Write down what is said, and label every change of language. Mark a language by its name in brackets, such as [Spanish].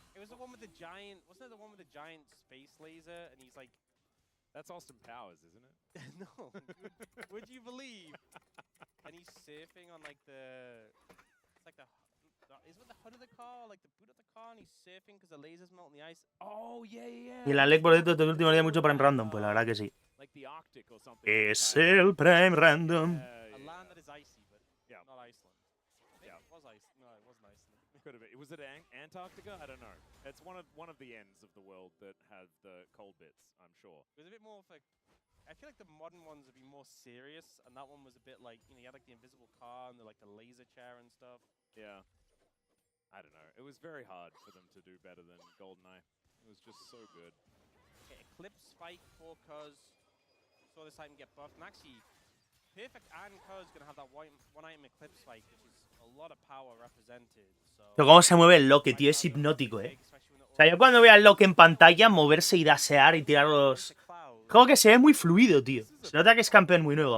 [English] it was the one with the giant. Wasn't it the one with the giant space laser? And he's like, that's Austin Powers, isn't it? No. Would you believe? And he's surfing on like the. It's like the is it the hood of the car, like the boot of the car, and he's surfing because the lasers melt in the ice? Oh, yeah. [Spanish] Y el Alec, por cierto, estos últimos días mucho Prime Random, pues la verdad que sí. [English] Like the Arctic or something. [Spanish] Es el Prime Random. [English] A land that is icy, but not Iceland. Yeah. It was ice. No, it wasn't Iceland. Could have been. Was it Antarctica? I don't know. It's one of the ends of the world that have the cold bits, I'm sure. It was a bit more of like, I feel like the modern ones would be more serious, and that one was a bit like, you know, you had like the invisible car and the like the laser chair and stuff. Yeah. I don't know. It was very hard for them to do better than GoldenEye. It was just so good. Okay, Eclipse Spike for Cuz. Saw this item get buffed, and actually, Perfect and Cuz gonna have that one item Eclipse Spike, which is a lot of power represented. So. [Spanish] Pero cómo se mueve el Loque, tío, es hipnótico, O sea, yo cuando veo al Loque en pantalla moverse y dasear y tirar los... Como que se ve muy fluido, tío. Se nota que es campeón muy nuevo.